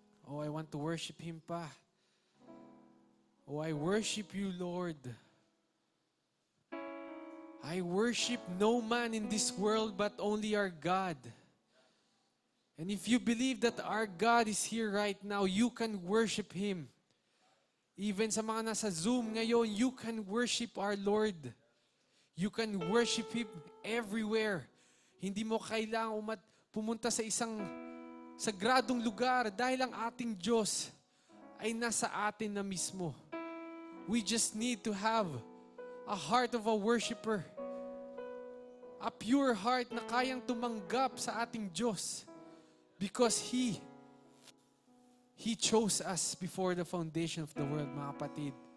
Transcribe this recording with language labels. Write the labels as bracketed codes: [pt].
[en] Oh, I want to worship Him pa. Oh, I worship you, Lord. I worship no man in this world but only our God. And if you believe that our God is here right now, you can worship Him. Even [tl] sa mga nasa Zoom ngayon, [en] you can worship our Lord. You can worship Him everywhere. [tl] Hindi mo kailangang pumunta sa isang sagradong lugar dahil ang ating Diyos ay nasa atin na mismo. [en] We just need to have a heart of a worshiper. A pure heart [tl] na kayang tumanggap sa ating Diyos. [en] Because He chose us before the foundation of the world, mga kapatid.